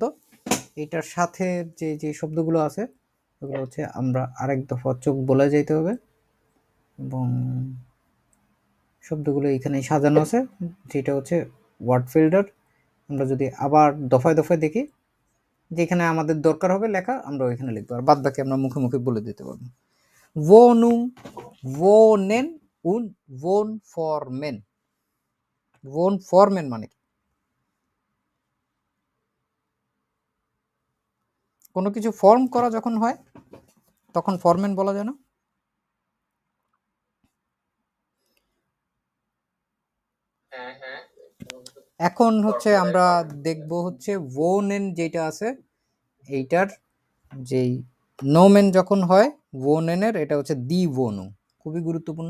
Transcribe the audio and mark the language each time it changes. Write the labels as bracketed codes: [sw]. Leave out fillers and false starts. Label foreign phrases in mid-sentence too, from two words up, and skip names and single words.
[bn] এটার সাথে যে যে শব্দগুলো আছে ওগুলো হচ্ছে আমরা আরেক দফা চোখ বলে যাইতে হবে, এবং শব্দগুলো এখানে সাজানো আছে, যেটা হচ্ছে ওয়ার্ড ফিল্টার। আমরা যদি আবার দফায় দফায় দেখি, যেখানে আমাদের দরকার হবে লেখা আমরা ওইখানে লিখবো, আর বাদ বাকি আমরা মুখে মুখে বলে দিতে পারবো। [de] Wohnung, wohnen und wohnformen। [bn] wohnformen মানে কি? কোনো কিছু ফর্ম করা যখন হয় তখন ফরমেন বলা যায় না? হ্যাঁ এখন হচ্ছে আমরা দেখব হচ্ছে wohnen যেটা আছে এইটার যেই নোমেন যখন হয় wohnen-এর, এটা হচ্ছে দি wohnung, খুবই গুরুত্বপূর্ণ।